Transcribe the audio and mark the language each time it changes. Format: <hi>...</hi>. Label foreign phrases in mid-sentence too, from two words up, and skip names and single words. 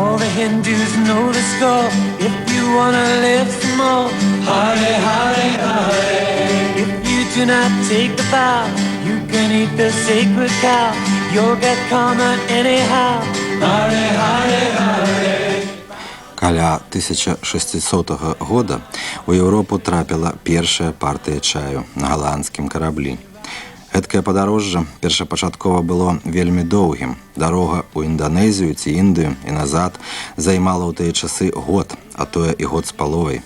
<en>Hindus know the score. If you wanna live some more, Hare Hare Hare. If you do not take the vow, you can eat the sacred cow. You'll get karma anyhow. Hare Hare Hare.</en> <be>Каля 1600 года у Еўропу трапіла першая партыя чаю на галандскім караблі. Гэткае падарожжа першапачаткова было вельмі доўгім. Дарога ў Інданезію ці Індыю і назад займала ў тыя часы год, а тое і год з паловай.</be>